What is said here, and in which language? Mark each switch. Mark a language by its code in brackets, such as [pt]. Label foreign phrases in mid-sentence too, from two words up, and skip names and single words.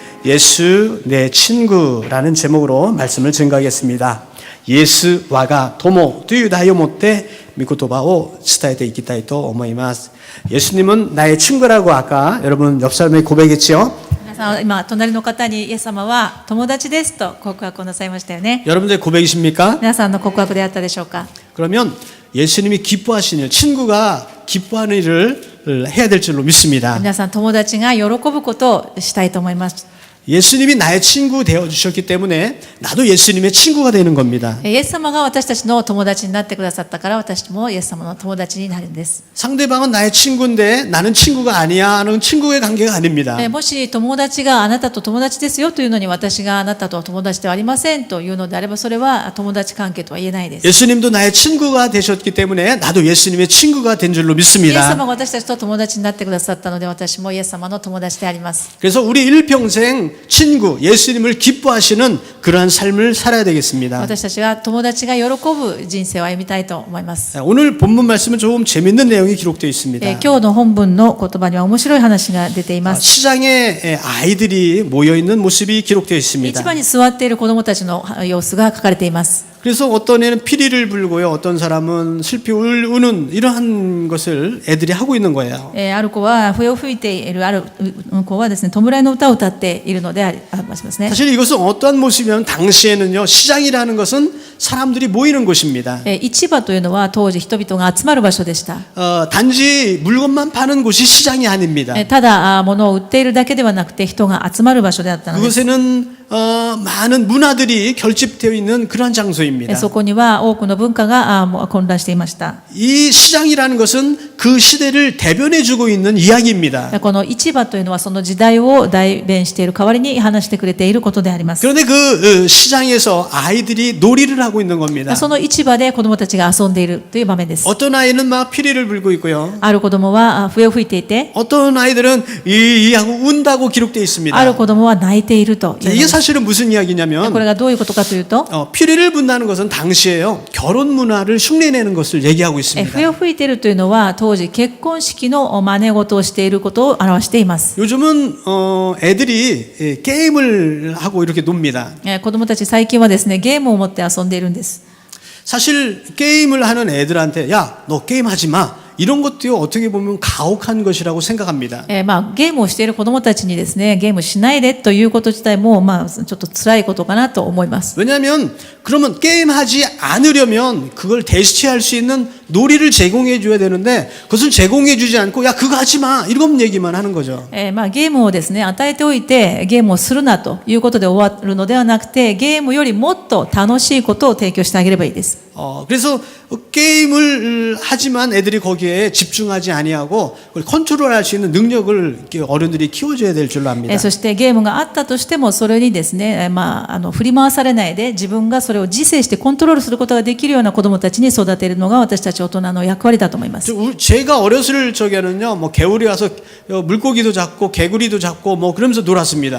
[ko] 예수 내 친구라는 제목으로 말씀을 증거하겠습니다. [ja] イエスわが友という題をもって御言葉を伝えていきたいと思います。 [ko] 예수님은 나의 친구라고 아까 여러분 옆 사람에게 고백했지요? [ja] 皆さん今隣の方にイエス様は友達ですと告白をなさいましたよね。 [ko] 여러분들 고백이십니까? [ja] 皆さんの告白であったでしょうか。 [ko] 그러면 예수님이 기뻐하시는 일, 친구가 기뻐하는 일을 해야 될 줄로 믿습니다. [ja] 皆さん友達が喜ぶことをしたいと思います。 [ko] 예수님이 나의 친구 되어 주셨기 때문에 나도 예수님의 친구가 되는 겁니다. [ja] イエス様が私たちの友達になってくださったから私もイエス様の友達になるんです。 [ko] 상대방은 나의 친구인데 나는 친구가 아니야 하는 친구의 관계가 아닙니다. [ja] もし友達があなたと友達ですよというのに私があなたと友達ではありませんというのであればそれは友達関係とは言えないです。 [ko] 예수님도 나의 친구가 되셨기 때문에 나도 예수님의 친구가 된 줄로 [ja] イエス [ko] 믿습니다. [ja] 様が私たちと友達になってくださったので私もイエス様の友達であります。 [ko] 그래서 우리 일평생 친구, 예수님을 기뻐하시는 그러한 삶을 살아야 되겠습니다. [ja] 私たちが友達が喜ぶ人生を歩みたいと思います。 [ko] 오늘 본문 말씀은 조금 재밌는 내용이 기록되어 있습니다. [ja] 今日の本文の言葉には面白い話が出ています。 [ko] 시장에 아이들이 모여있는 모습이 기록되어 [ja] 市 [ko] 있습니다. [ja] 場に座っている子どもたちの様子が書かれています。 [ko] 그래서 어떤 애는 피리를 불고요, 어떤 사람은 슬피 우는 이러한 것을 애들이 하고 있는 거예요. [ja] ある子は笛を吹いている、ある子はですね、弔いの歌を歌っているのでありますね。 [ko] 사실 이것은 어떠한 모습이면 당시에는요, 시장이라는 것은 사람들이 모이는 곳입니다. [ja] 市場というのは当時人々が集まる場所でした。 [ko] 단지 물건만 파는 곳이 시장이 아닙니다. [ja] ただ物を売っているだけではなくて人が集まる場所であったのです。 [ko] 그곳에는 많은 문화들이 결집되어 있는 그런 장소입니다. [ja] そこには多くの文化が混乱していました。 [ko] 이 시장이라는 것은 그 시대를 대변해주고 있는 이야기입니다. [ja] この市場というのはその時代を代弁している代わりに話してくれていることであります。 [ko] 그런데 그 시장에서 아이들이 놀이를 하고 있는 겁니다. [ja] その市場で子どもたちが遊んでいるという場面です。 [ko] 어떤 아이는 막 피리를 불고 있고요. [ja] ある子どもは笛を吹いていて、 [ko] 어떤 아이들은 이 하고 운다고 기록되어 있습니다. [ja] ある子どもは泣いているというの [ko] 이게 [ja] です。 [ko] 사실은 무슨 이야기냐면 [ja] これがどういうことかというと、 [ko] 피리를 분다는 것은 당시에요, 결혼 문화를 흉내내는 것을 얘기하고 있습니다. [ja] 笛を吹いているというのは当時結婚式の真似事をしていることを表しています。 [ko] 요즘은 애들이 게임을 하고 이렇게 놉니다. [ja] 子どもたち最近はですね、ゲームを持って遊んでいるんです。 [ko] 사실 게임을 하는 애들한테 야, 너 게임하지 마, 이런 것도 어떻게 보면 가혹한 것이라고 생각합니다. [ja] ゲームをしている子どもたちにですね、ゲームしないでということ自体もちょっと辛いことかなと思います。 [ko] 왜냐하면 그러면 게임하지 않으려면 그걸 대체할 수 있는 놀이를 제공해 줘야 되는데 그것을 제공해 주지 않고 야, 그거 하지 마, 이런 얘기만 하는 거죠. [ja] ゲームをですね、与えておいてゲームをするなということで終わるのではなくて、ゲームよりもっと楽しいことを提供してあげればいいです。 [ko] 그래서 게임을 하지만 애들이 거기에 집중하지 아니하고 그걸 컨트롤할 수 있는 능력을 어른들이 키워줘야 될 줄로 압니다. [ja] そしてゲームがあったとしてもそれにですね、振り回されないで自分がそれを自制してコントロールすることができるような子どもたちに育てるのが私たち大人の役割だと思います。 [ko] 제가 어렸을 적에는요, 뭐 개울이 와서 물고기도 잡고 개구리도 잡고 뭐 그러면서 놀았습니다.